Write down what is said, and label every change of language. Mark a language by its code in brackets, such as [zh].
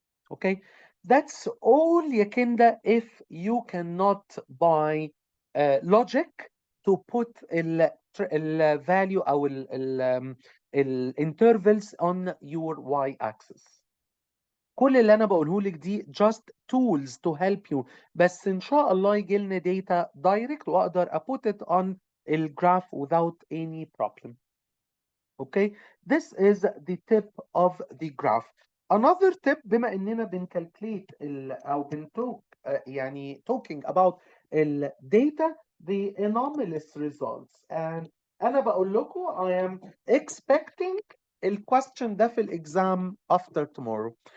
[en] Okay, that's all يا كندا if you cannot by logic to put ال value او ال intervals on your y-axis. [ar] كل اللي انا بقوله لك دي [en] just tools to help you. [ar] بس ان شاء الله يجي لنا [en] data direct [ar] واقدر [en] put it on [ar] الجراف [en] without any problem. Okay, this is the tip of the graph. Another tip [ar] بما اننا بنكالكليت او بنتوك يعني [en] talking about ال data the anomalous results and [ar] انا بقول لكم [en] I am expecting [ar] الكويستشن ده في الاكزام [en] after tomorrow.